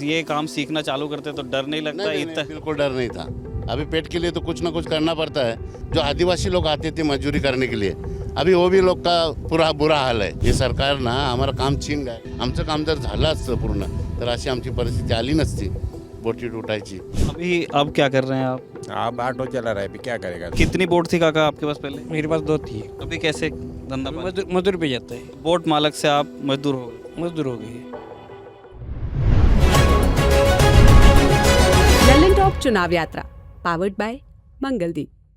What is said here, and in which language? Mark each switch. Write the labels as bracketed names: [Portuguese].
[Hindi] ये काम सीखना चालू करते तो डर नहीं लगता इतना? बिल्कुल डर नहीं था। अभी पेट के लिए तो कुछ ना कुछ करना पड़ता है। जो आदिवासी लोग आते थे मजदूरी करने के लिए, अभी वो भी लोग का पूरा बुरा हाल आहे. [Marathi] हे सरकार ना आम्हाला काम छीन गए. आमचं काम जर झालं असतं पूर्ण तर अशी आमची परिस्थिती आली नसती बोटी टूटायची. [Hindi] अभी अब क्या कर रहे हैं आप? आप ऑटो चला रहा है, अभी क्या करेगा? कितनी बोट थी काका आपके पास पहले? मेरे पास 2 थी। अभी कैसे धंधा पानी? मजदूर पे जाता है, बोट मालक से आप मजदूर हो गए। मजदूर हो गई। ललन टॉप चुनाव यात्रा पावर्ड बाय मंगलदीप।